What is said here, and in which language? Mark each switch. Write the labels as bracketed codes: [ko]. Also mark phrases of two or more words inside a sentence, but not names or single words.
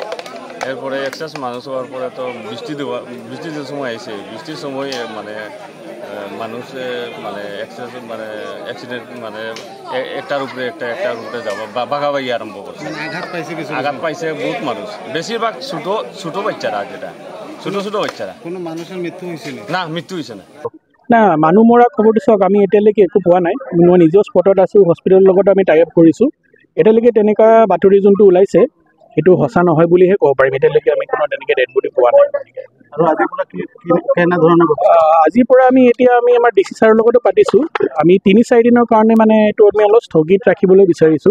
[bn] এরপরে এক্সেস মানুষ হওয়ার পরে তো বৃষ্টির সময় এসে বৃষ্টির সময় মানে মানুষ মানে এক্সেস মানে অ্যাক্সিডেন্ট মানে একটার উপরে যাওয়া বাঘাবাগি আরম্ভ করছে। আঘাত পাইছে বহুত মানুষ, বেশিরভাগ ছোট বাচ্চারা, যেটা ছোট বাচ্চারা। কোনো মানুষের মৃত্যু হয়েছিল না? মৃত্যু হয়েছে না। [as] মানুহ মৰা খবৰটো চাওক, আমি এতিয়ালৈকে একো পোৱা নাই। মই নিজেও স্পটত আছোঁ, হস্পিটেলৰ লগত আমি [en] tie up [as] কৰিছোঁ। এতিয়ালৈকে তেনেকুৱা বাতৰি যোনটো ওলাইছে সেইটো সঁচা নহয় বুলিহে ক'ব পাৰিম। এতিয়ালৈকে আমি কোনো তেনেকৈ [en] dead body [as] পোৱা নাই। আৰু কেনেধৰণৰ আজিৰ পৰা আমি আমাৰ ডি চি ছাৰৰ লগতো পাতিছোঁ। আমি 3-4 দিনৰ কাৰণে মানে এইটো আমি অলপ স্থগিত ৰাখিবলৈ বিচাৰিছোঁ।